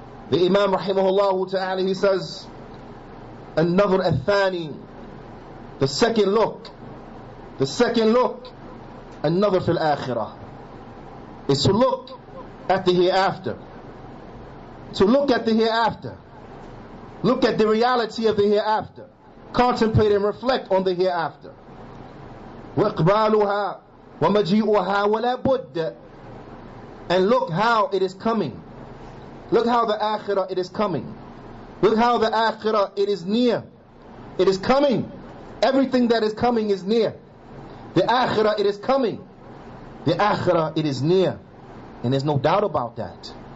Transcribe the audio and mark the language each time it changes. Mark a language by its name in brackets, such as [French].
[English] The Imam rahimahullah ta'ala, he says, [Arabic] النظر الثاني, [English] the second look, [Arabic] النظر في الآخرة, [English] is to look at the hereafter. To look at the hereafter. Look at the reality of the hereafter. Contemplate and reflect on the hereafter. [Arabic] وإقبالها ومجيئها ولا بد. [English] And look how it is coming. Look how the akhirah it is coming. Look how the akhirah it is near. It is coming. Everything that is coming is near. The akhirah it is coming. The akhirah it is near. And there's no doubt about that.